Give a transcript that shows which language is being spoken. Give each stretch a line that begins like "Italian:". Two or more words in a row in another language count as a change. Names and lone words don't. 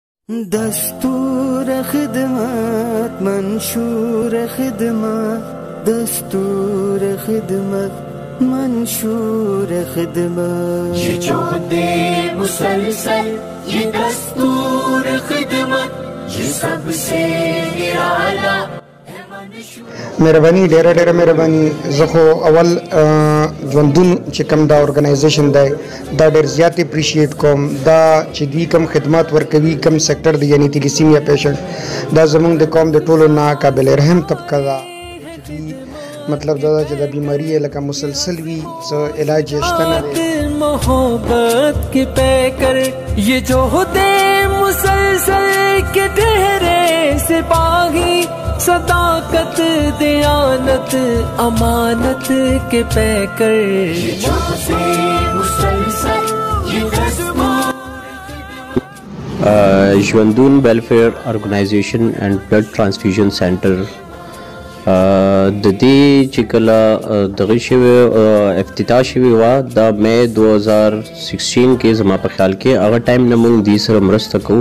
Urdu: دستور خدمت منشور خدمت دستور خدمت منشور خدمت یہ جہد مسلسل یہ دستور خدمت یہ سب سے نرالا
Pashto: مهرباني ډېره مهرباني. زه خو اول ژوندون چې کوم دا ارګنایزیشن دی دا ډېر زیات اپریشیټ کوم. دا چې دوی کوم خدمات ورکوي کوم سیکټر دی یعنی
English: thalassemia patient
Pashto: دا زموږ د قوم د ټولو نه قابل رحم طبقه ده. مطلب دا چې د بیماری لکه مسلسل وي څه علاج یې شته نه دی.
Urdu: محبت کے پیکر یہ جو ہوتے مسلسل کے ڈہرے سپاہی صداقت دیانت امانت کے پیکر یہ جو ہوتے مسلسل یہ
Pashto: ژوندون ویلفیئر ارګنایزیشن اینڈ بلډ ټرانسفیوژن سینټر د دې چې کله دغه شوی افتتاح شوی وه دا مې 2016 کې زما په خیال کې هغه ټایم نه موږ دوی سره مرسته کوو.